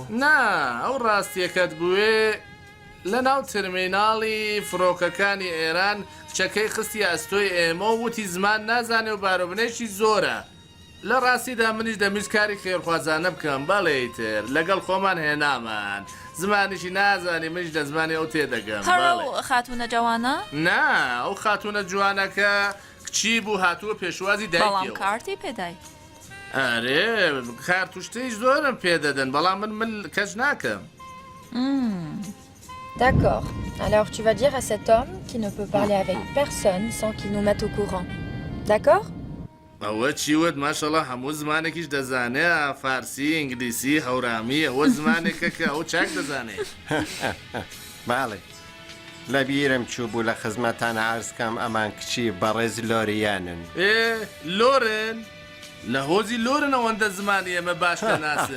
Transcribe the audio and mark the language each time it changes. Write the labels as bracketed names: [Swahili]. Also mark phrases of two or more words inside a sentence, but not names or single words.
[Central Kurdish] نا ئەو ڕاستیەکەت بووێ لە ناو ترمیناڵی فڕۆکەکانی ئێران کچەکەی خستی ئەستۆی ئێمە و وتی زمان نازانێ و بارۆبنێکی زۆرە لە ڕاستیدا منیش دەمویست کاری خێرخوازانە بکەم بەڵێتر لەگەڵ خۆمان هێنامان زمانیشی نازانی منیش دە زمانی ئەو تێدەگەم هەڕۆ خاتونە جوانە نا ئەو خاتونە جوانەکە کچی بوو هاتووە پێشوازی بەڵام دایکەوە کارتی پێدای ئەرێ کارتوشتەی زۆرم پێدەدەن بەڵام من کەس ناکەم [French] D'accord. Alors tu vas dire à cet homme qui ne peut parler avec personne sans qu'il nous mette au courant. D'accord? [Central Kurdish] ئەوە چیوت ماشەڵە هەموو زمانێکیش دەزانێ فارسی ئینگلیسی هەورامی ئەوە زمانێکە کە ئەو چاک دەزانێت باڵێ لە بیرم چوو بوو لە خزمەتان عرزکەم ئەمان کچی بەڕێز لۆریانن لۆرن لە هۆزی لۆرن ئەوەندە زمانی ئێمە باش دەناسن